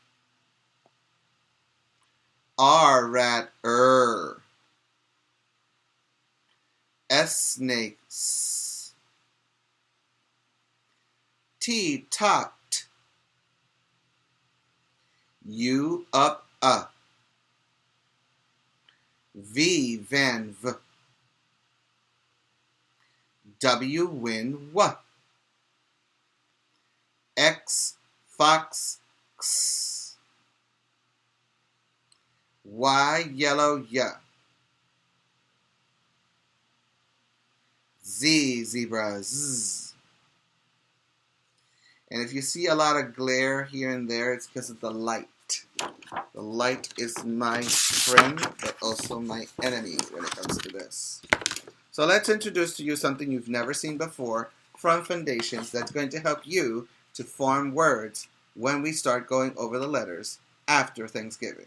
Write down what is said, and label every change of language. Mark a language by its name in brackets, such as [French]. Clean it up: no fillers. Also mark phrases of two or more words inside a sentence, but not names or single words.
[English] R, rat, S, snake, S. T, tot, T. U, up, V, van, V. W, win, W. X, fox, X. Y, yellow, Y. Z, zebra, Z. And if you see a lot of glare here and there, it's because of the light. The light is my friend, but also my enemy when it comes to this. So let's introduce to you something you've never seen before from Foundations that's going to help you to form words when we start going over the letters after Thanksgiving.